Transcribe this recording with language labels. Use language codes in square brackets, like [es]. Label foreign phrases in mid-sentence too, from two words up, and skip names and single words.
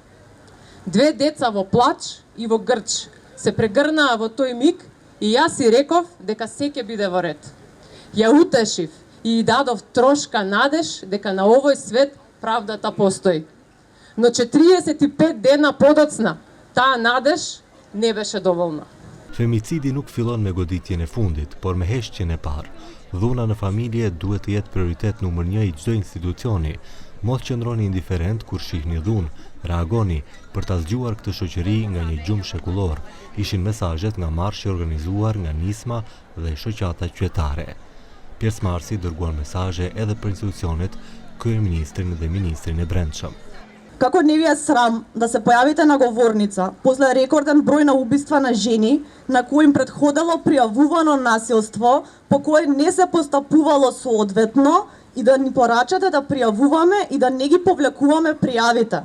[mk] 2 деца во плач и во грч се прегрнаа во тој миг и јас си реков дека се ќе биде во ред. Ја утешив и дадов трошка надеж дека на овој свет правдата постои. Но 45 дена подоцна, таа надеж не беше доволна. [sq] Femicidi nuk fillon me goditjen e fundit, por me heshtjen e parë. Dhuna në familje duhet të jetë prioritet numër 1 i çdo institucioni. Mos qëndroni indiferent kur shihni dhunë, reagoni për ta zgjuar këtë shoqëri nga një gjumë shekullor. Ishin mesazhet nga marshi organizuar nga Nisma dhe shoqata qytetare. Pjesëmarrësit dërguan mesazhe edhe për institucionet, kryeministrin dhe ministrin e brendshëm. [mk] Како не ви е срам да се појавите на говорница после рекорден број на убиства на жени, на кои им предходело пријавувано насилство, по кое не се постапувало соодветно, и да ни порачате да пријавуваме и да не ги повлекуваме пријавите?